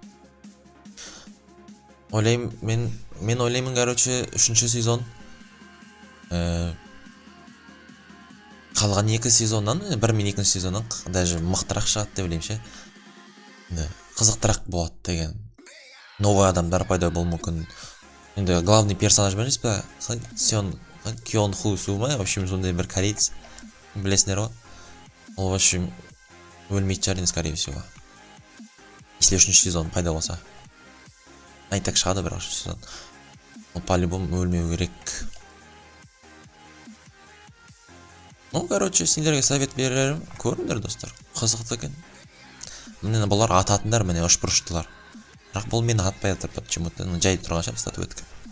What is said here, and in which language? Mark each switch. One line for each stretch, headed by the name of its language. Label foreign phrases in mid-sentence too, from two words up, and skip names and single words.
Kazakh: Мен ойлаймын, короче, үшінші сезон қалған 2 сезоннан, бір мен 2 сезоннан даже мықтырақ шығады деп ойлаймын ше. Қызықтырақ болады деген. Новый адамдар пайда болуы мүмкін. Енді
Russian: главный персонаж
Kazakh: білесіз ба? Кион Ху Су ма?
Russian: В общем,
Kazakh: сондай бір кореец. Білесіңдер ғой? Ол,
Russian: в общем,
Kazakh: өлмейтін шығар,
Russian: скорее всего.
Kazakh: Если үшінші сезон пайда болса. Айтак шығады бірақ үшінші сезон. Ол по-любому өлмеу керек. Короче, сендерге совет берерім. Көріңдер, достар. Қызықты екен. Міне бұлар ататындар, міне үшбұрыштылар. Бірақ бұл мені атпай атыр, почему-то жай тұрған шығар статуэтка.